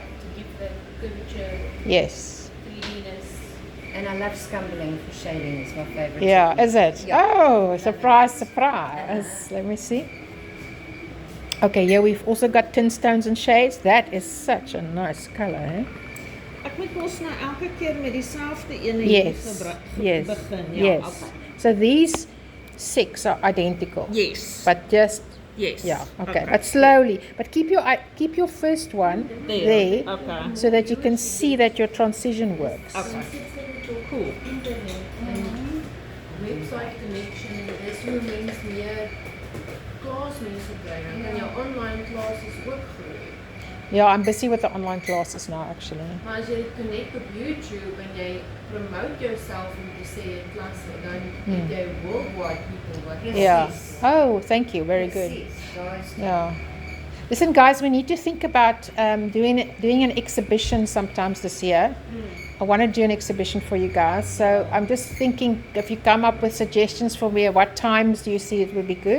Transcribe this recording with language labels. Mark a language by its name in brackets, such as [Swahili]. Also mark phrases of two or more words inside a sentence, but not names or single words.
[English] to give the curvature, Yes. 3Dness. And I love scumbling for shading. It's my favorite. Yeah, technique. is it? Yeah. Oh, surprise, surprise. Let me see. Okay, yeah, we've also got tints, tones, and shades. That is such a nice color, eh? [Afrikaans] Ek moet mos nou elke keer met dieselfde ene [English] Yes. [Afrikaans] hier [English] Yes. [Afrikaans] begin. Ja, [English] Yes. okay. So these 6 are identical. Yes. But just Yes. Yeah, okay. But slowly. But keep your first one there, Okay. so that you can see that your transition works. Okay. Cool. Website connection, [Afrikaans] dis hoe mens meer klasmense kry. Dan kan jou [English] online classes [Afrikaans] ook groei. [English] Yeah, I'm busy with the online classes now actually. [Afrikaans] Maar as jy dit connect op YouTube en jy promote jouself om te sê in klasse, dan het jy [English] worldwide people [Afrikaans] wat [English] Yeah. Oh, thank you. Very good. Guys, Yeah. Listen, guys, we need to think about doing an exhibition sometimes this year. I want to do an exhibition for you guys. So I'm just thinking if you come up with suggestions for me, what times do you see it would be good?